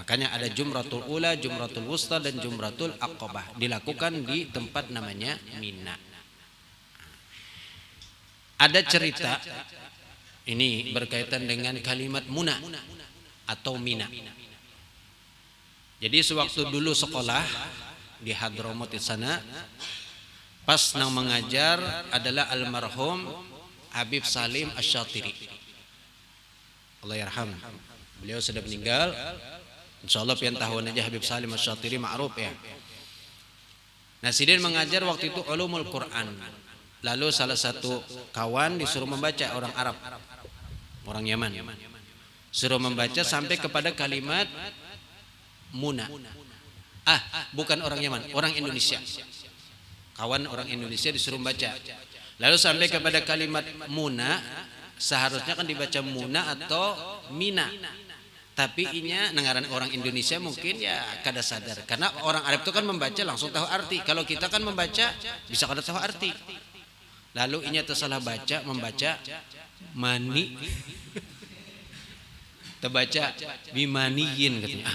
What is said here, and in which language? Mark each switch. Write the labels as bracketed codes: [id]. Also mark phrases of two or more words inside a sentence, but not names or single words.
[id] Makanya ada jumratul ula, jumratul wusta dan jumratul aqabah, dilakukan di tempat namanya Mina. Ada cerita ini berkaitan dengan kalimat muna atau Mina. Jadi sewaktu dulu sekolah di Hadramaut di sana, pas nang mengajar adalah almarhum Habib Salim Asy-Syatiri. [ar] الله يرحم. [id] Beliau sudah meninggal. Insyaallah [bjn] pian tahun aja [id] Habib Salim Asy-Syatiri ma'ruf ya. Nah, sidin mengajar waktu itu ulumul Quran. Lalu salah satu kawan disuruh membaca, orang Arab, orang Yaman. Suruh membaca sampai kepada kalimat muna. Bukan orang Yaman, orang Indonesia. Kawan orang Indonesia disuruh membaca. Lalu sampai kepada kalimat muna, seharusnya kan dibaca muna atau mina. Tapi [bjn] inya nengaran [id] orang Indonesia mungkin ya kada sadar. Karena orang Arab itu kan membaca langsung tahu arti. Kalau kita kan membaca bisa kada tahu arti. Lalu inya tersalah baca, membaca mani. Terbaca bimaniyin katanya.